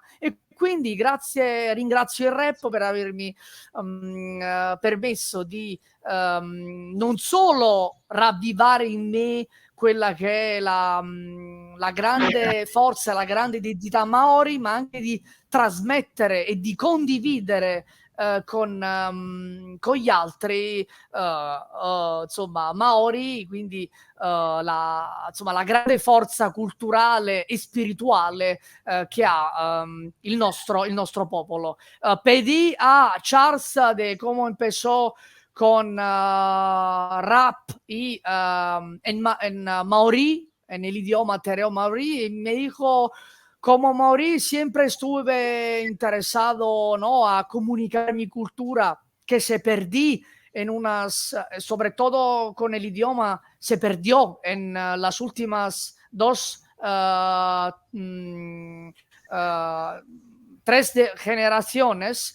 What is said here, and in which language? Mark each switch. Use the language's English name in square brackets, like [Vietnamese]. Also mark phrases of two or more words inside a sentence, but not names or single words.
[Italian] E quindi ringrazio il rap per avermi permesso di non solo ravvivare in me quella che è la grande forza, la grande identità Maori, ma anche di trasmettere e di condividere con gli altri Maori, quindi la grande forza culturale e spirituale che ha il nostro popolo. [Spanish] Pedì a Charles de cómo empezó con rap en maorí, en el idioma tereo maorí, y me dijo: como maorí siempre estuve interesado, ¿no?, a comunicar mi cultura, que se perdí sobre todo con el idioma, se perdió en las últimas 3 generaciones.